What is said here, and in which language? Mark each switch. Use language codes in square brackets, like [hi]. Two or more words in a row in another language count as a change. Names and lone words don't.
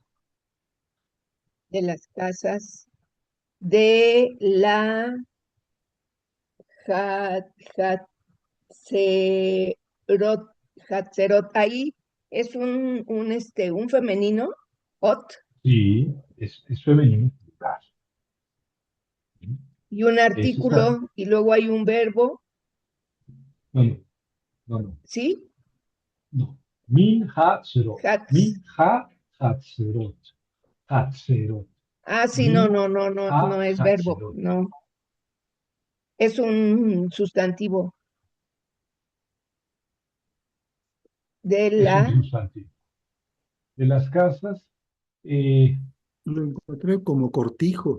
[es] de las casas, de la ja- Hatserot, Hatserot, ahí es un femenino, ot, sí, es femenino plural. y un Ese está, artículo, y luego hay un verbo, no, no, no, no, ¿sí? no. [he] מן הזרות, [es] Hats. [he] מן החצרות חצרות, [es] Ah, sí, no, min no, no, no, ha no es verbo, hatzerot. no, es un sustantivo de Es un la, sustantivo. De las casas, eh, Lo encontré como cortijo,